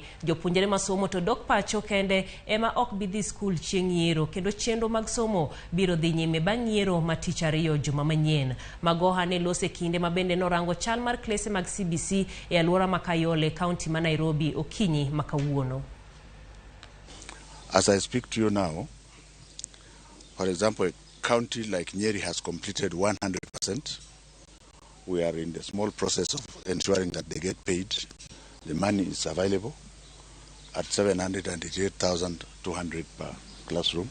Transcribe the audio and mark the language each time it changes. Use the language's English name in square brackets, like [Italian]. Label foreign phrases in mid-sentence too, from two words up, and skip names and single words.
[Luo (Kenya and Tanzania)] Jopuonjre ma somo to dok pacho kende ema ok bi dhi skul chieng' yiero kendo chenro mag somo biro dhi nyime bang' yiero ma tich ariyo juma manyien. Magoha ne lose kinde ma bende norango chal mar klese mag CBC e alwora Makayole, kaunti ma Nairobi okinyi makawuono. [English] As I speak to you now, for example, a county like Nyeri has completed 100%. We are in the small process of ensuring that they get paid. The money is available at 788,200 per classroom.